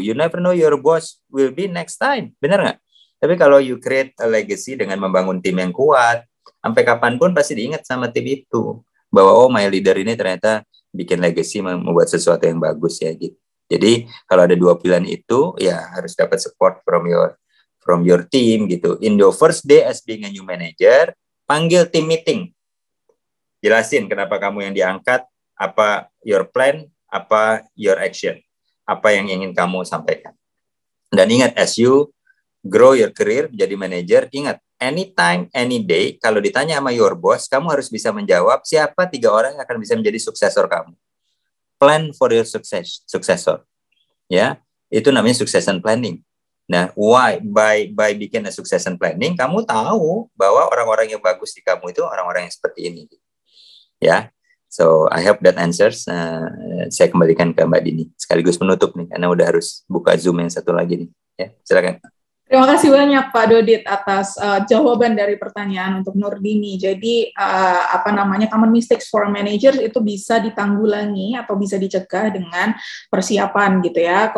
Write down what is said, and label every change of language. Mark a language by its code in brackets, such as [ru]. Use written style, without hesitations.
[en] You never know your boss will be next time. [id] Benar nggak? Tapi kalau [en] you create a legacy [id] dengan membangun tim yang kuat, sampai kapanpun pasti diingat sama tim itu bahwa [en] my leader [id] ini ternyata bikin legacy, membuat sesuatu yang bagus ya gitu. Jadi kalau ada dua pilihan itu ya harus dapat [en] support from your team [id] gitu. [en] In your first day as being a new manager, panggil team meeting. [id] Jelasin kenapa kamu yang diangkat, apa [en] your plan, [id] apa [en] your action, [id] apa yang ingin kamu sampaikan. Dan ingat, [en] as you grow your career [id] menjadi manager, ingat, [en] anytime, any day, [id] kalau ditanya sama [en] your boss, [id] kamu harus bisa menjawab siapa 3 orang yang akan bisa menjadi suksesor kamu. [en] Plan for your successor. [id] Ya, itu namanya succession planning. Nah, why? By bikin a succession planning, kamu tahu bahwa orang-orang yang bagus di kamu itu orang-orang yang seperti ini. [en] Ya, so I hope that answers. [id] Saya kembalikan ke Mbak Dini sekaligus penutup nih, karena udah harus buka Zoom yang satu lagi nih. Ya, silakan. Terima kasih banyak Pak Dodit atas jawaban dari pertanyaan untuk Nurdini. Jadi [en] common mistakes for managers [id] itu bisa ditanggulangi atau bisa dicegah dengan persiapan gitu ya.